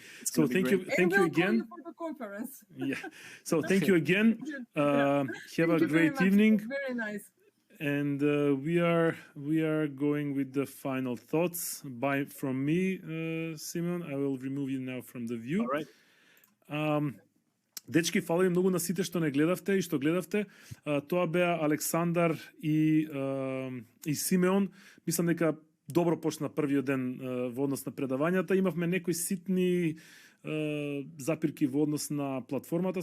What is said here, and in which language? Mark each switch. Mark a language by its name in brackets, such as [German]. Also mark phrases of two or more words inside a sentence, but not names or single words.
[English] So thank you again. For the conference. Yeah. So thank you again. Have a great evening. Very nice. And we are going with the final thoughts. Bye from me, Simon. I will remove you now from the view. All right. [Macedonian] Дечки, фала ви многу на сите што не гледавте и што гледавте. Тоа беа Александар и Симеон. Мислам дека добро почна првиот ден во однос на предавањата. Имавме некои ситни запирки во однос на платформата.